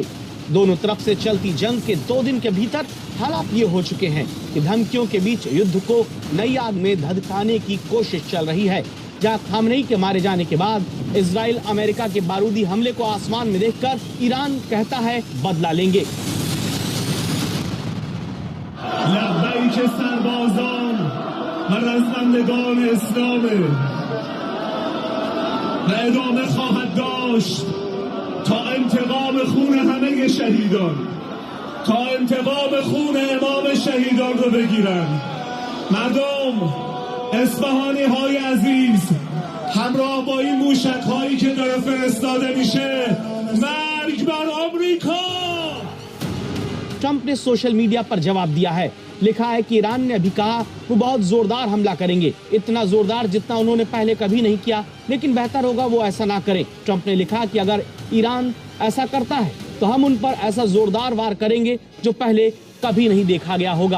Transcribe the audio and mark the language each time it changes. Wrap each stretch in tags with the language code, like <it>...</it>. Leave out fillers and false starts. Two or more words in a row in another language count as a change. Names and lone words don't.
<hi>दोनों तरफ से चलती जंग के 2 दिन के भीतर हालात ये हो चुके हैं कि धमकियों के बीच युद्ध को नई आग में धधकाने की कोशिश चल रही है। जहां खामनेई के मारे जाने के बाद इजराइल अमेरिका के बारूदी हमले को आसमान में देखकर ईरान कहता है बदला लेंगे।</hi> <fa>لبیک سربازان و رزمندگان اسلامه و ادامه خواهد داشت تا انتقام خون همه شهیدان، تا انتقام خون امام شهیدان رو بگیرن. مردم اصفهانی های عزیز همراه با این موشک هایی که داره فرستاده میشه، مرگ بر آمریکا!</fa> <hi>ट्रंप ने</hi> <en>social media</en> <hi>पर जवाब दिया है। लिखा है कि ईरान ने अभी कहा वो बहुत जोरदार हमला करेंगे, इतना जोरदार जितना उन्होंने पहले कभी नहीं किया, लेकिन बेहतर होगा वो ऐसा ना करें। ट्रंप ने लिखा कि अगर ईरान ऐसा करता है तो हम उन पर ऐसा जोरदार वार करेंगे जो पहले कभी नहीं देखा गया होगा।</hi>